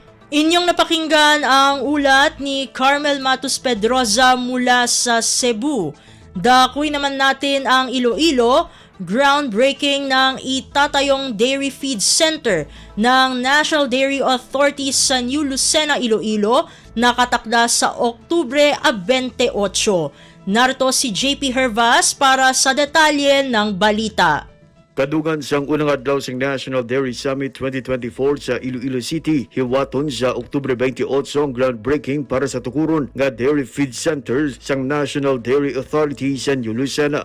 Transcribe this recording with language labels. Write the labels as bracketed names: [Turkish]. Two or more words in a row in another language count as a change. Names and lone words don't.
[Filipino] Inyong napakinggan ang ulat ni Carmel Matus Pedroza mula sa Cebu. Dakuin naman natin ang Iloilo, groundbreaking ng itatayong Dairy Feed Center ng National Dairy Authority sa New Lucena, Iloilo, nakatakda sa Oktubre 28. Narito si JP Hervas para sa detalye ng balita. [Hiligaynon] Kadugan sang unang adlaw sang National Dairy Summit 2024 sa Iloilo City, hiwaton sa Oktubre 28 ang groundbreaking para sa tukuron nga Dairy Feed Center sang National Dairy Authority sa New Lucena.